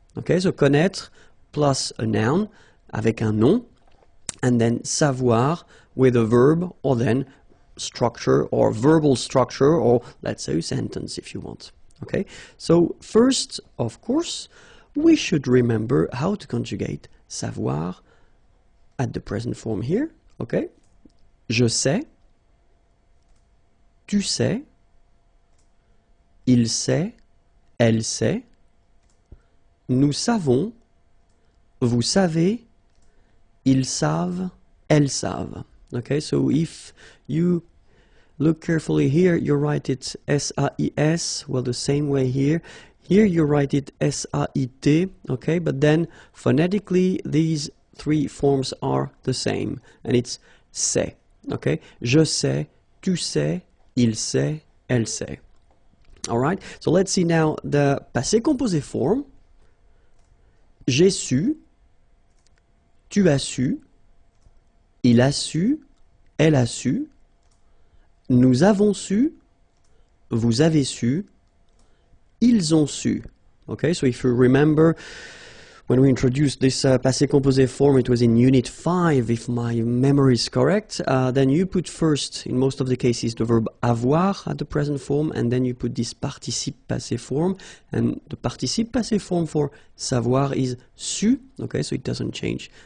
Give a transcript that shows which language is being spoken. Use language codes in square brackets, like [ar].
[en] Okay, so connaître plus a noun [fr] avec un nom, [en] and then savoir with a verb or then structure or verbal structure or let's say a sentence if you want. Okay, so first, of course, we should remember how to conjugate savoir at the present form here. [fr] Okay, je sais, tu sais, il sait, elle sait. Nous savons, vous savez, ils savent, elles savent. [en] Okay, so if you look carefully here, you write it S-A-I-S, well, the same way here. Here you write it S-A-I-T, okay, but then phonetically these three forms are the same, and it's c'est, okay? [fr] Je sais, tu sais, il sait, elle sait. [en] All right, so let's see now the passé composé form. [fr] J'ai su, tu as su, il a su, elle a su, nous avons su, vous avez su, ils ont su. [en] Okay, so if you remember, when we introduced this passé composé form, it was in Unit 5, if my memory is correct. Then you put first, in most of the cases, the verb avoir at the present form, and then you put this participe passé form. And the participe passé form for savoir is su, okay, so it doesn't change.